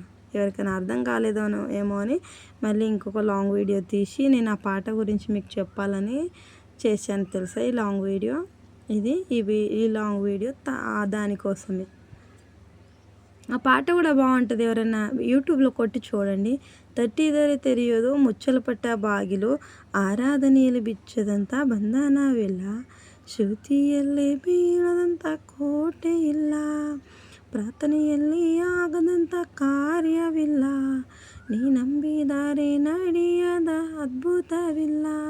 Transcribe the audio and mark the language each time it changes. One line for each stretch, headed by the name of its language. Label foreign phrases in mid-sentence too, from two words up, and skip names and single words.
Telugu: ఎవరికైనా అర్థం కాలేదోనో ఏమో అని మళ్ళీ ఇంకొక
English: long video
Telugu: తీసి నేను ఆ పాట గురించి మీకు చెప్పాలని చేశాను తెలుసా ఈ
English: long video.
Telugu: ఈ
English: long video
Telugu: దానికోసమే. ఆ పాట కూడా బాగుంటుంది, ఎవరైనా యూట్యూబ్లో కొట్టి చూడండి. తట్టిదరి తెలియదు ముచ్చలు పట్ట
Kannada: ಬಾಗಿಲು ಆರಾಧನೆಯಲ್ಲಿ ಬಿಚ್ಚದಂಥ ಬಂಧನವಿಲ್ಲ, ಶ್ರುತಿಯಲ್ಲಿ ಬೀಳದಂಥ ಕೋಟೆ ಇಲ್ಲ, ಪ್ರಾರ್ಥನೆಯಲ್ಲಿ ಆಗದಂಥ ಕಾರ್ಯವಿಲ್ಲ, ನೀ ನಂಬಿದರೆ ನಡೆಯದ ಅದ್ಭುತವಿಲ್ಲ,